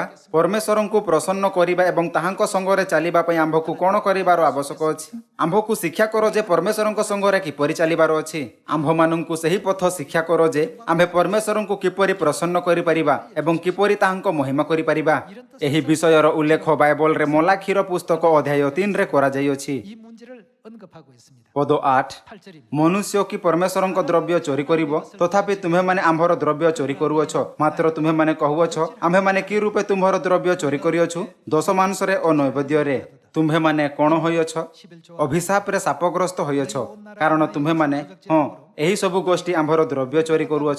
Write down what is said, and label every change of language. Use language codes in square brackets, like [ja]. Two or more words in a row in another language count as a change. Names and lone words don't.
[or] ପରମେଶ୍ୱରଙ୍କୁ ପ୍ରସନ୍ନ କରିବା ଏବଂ ତାହାଙ୍କ ସଙ୍ଗରେ ଚାଲିବା ପାଇଁ ଆମ୍ଭକୁ କ'ଣ କରିବାର ଆବଶ୍ୟକ ଅଛି? ଆମ୍ଭକୁ ଶିକ୍ଷା କର ଯେ ପରମେଶ୍ୱରଙ୍କ ସଙ୍ଗରେ କିପରି ଚାଲିବାର ଅଛି। ଆମ୍ଭମାନଙ୍କୁ ସେହି ପଥ ଶିକ୍ଷା କର ଯେ ଆମ୍ଭେ ପରମେଶ୍ୱରଙ୍କୁ କିପରି ପ୍ରସନ୍ନ କରିପାରିବା ଏବଂ କିପରି ତାହାଙ୍କ ମହିମା କରିପାରିବା। ଏହି ବିଷୟର ଉଲ୍ଲେଖ ବାଇବଲରେ ମଲାଖିର ପୁସ୍ତକ ଅଧ୍ୟାୟ 3ରେ କରାଯାଇଅଛି। [ko] 이 문제를 언급하고 있습니다. [or] ପଦ 8 [ko] 8절입니다. [or] ମନୁଷ୍ୟ କି ପରମେଶ୍ୱରଙ୍କ ଦ୍ରବ୍ୟ ଚୋରି କରିବ? ତଥାପି ତୁମ୍ଭେମାନେ ଆମ୍ଭର ଦ୍ରବ୍ୟ ଚୋରି କରୁଅଛ। ମାତ୍ର ତୁମ୍ଭେମାନେ କହୁଅଛ ଆମ୍ଭେମାନେ କି ରୂପେ ତୁମ୍ଭର ଦ୍ରବ୍ୟ ଚୋରି କରିଅଛୁ? ଦୋଷ ମାଂସରେ ଓ ନୈବେଦ୍ୟରେ। ତୁମ୍ଭେମାନେ କ'ଣ ହୋଇଅଛ? ଅଭିଶାପରେ ଶାପଗ୍ରସ୍ତ ହୋଇଅଛ। କାରଣ ତୁମ୍ଭେମାନେ ଏହି ସବୁ ଗୋଷ୍ଠୀ ଆମ୍ଭର ଦ୍ରବ୍ୟ ଚୋରି କରୁଅଛ।